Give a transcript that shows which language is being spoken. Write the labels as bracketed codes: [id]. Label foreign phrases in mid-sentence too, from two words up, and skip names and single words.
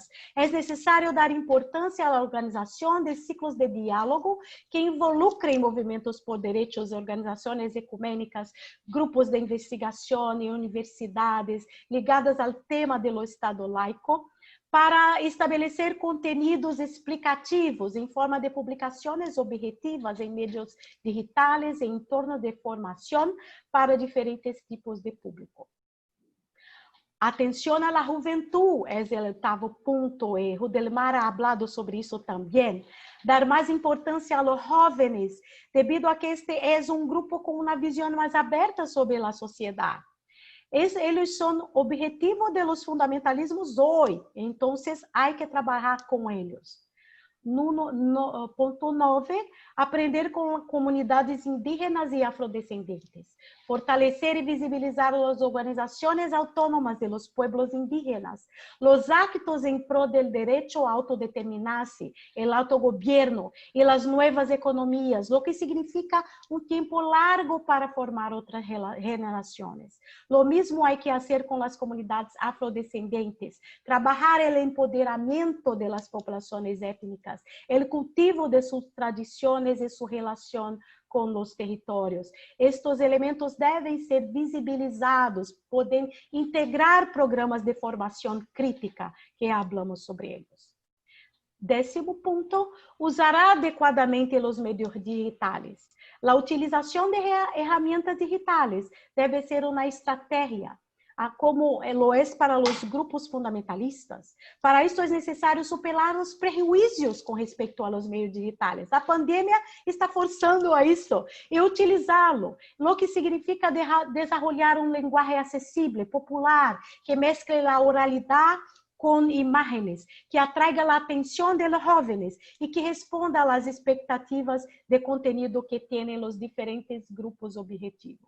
[pt] É necessário dar importância à organização de ciclos de diálogo que involucrem movimentos por direitos, organizações ecumênicas, grupos de investigação e universidades ligadas ao tema do Estado laico, para estabelecer conteúdos explicativos em forma de publicações objetivas em meios digitais em torno de formação para diferentes tipos de público. Atenção à juventude é o oitavo ponto, e Rudelmar [es] ha hablado [pt] sobre isso também. Dar mais importância [es] a los jóvenes, [pt] devido a que este é grupo com uma visão mais aberta sobre a sociedade. Eles são objetivos [es] de los fundamentalismos [pt] hoje, então há que trabalhar com eles. Ponto 9, aprender com comunidades indígenas e afrodescendentes. Fortalecer e visibilizar as organizações autônomas [es] de los pueblos indígenas, los actos [pt] em [es] pro del derecho [pt] a autodeterminar-se, [es] el autogobierno [pt] e as novas economias, [es] lo que significa [pt] um tempo largo para formar outras generações. [es] Lo mismo hay que hacer [pt] com as comunidades afrodescendentes, trabalhar [es] el empoderamento de las poblaciones étnicas, el cultivo de sus tradiciones e su relación [pt] com os territórios. Estes elementos devem ser visibilizados, podem integrar programas de formação crítica, que falamos sobre eles. 10º ponto, usar adequadamente os meios digitais. A utilização de ferramentas digitais deve ser uma estratégia. [es] como lo es para los grupos fundamentalistas. Para esto es necesario superar los prejuicios con respecto a los medios digitales. La pandemia está forzando a eso y utilizarlo, lo que significa desarrollar un lenguaje accesible, popular, que mezcle la oralidad con imágenes, que atraiga la atención de los jóvenes y que responda a las expectativas de contenido que tienen los diferentes grupos objetivos.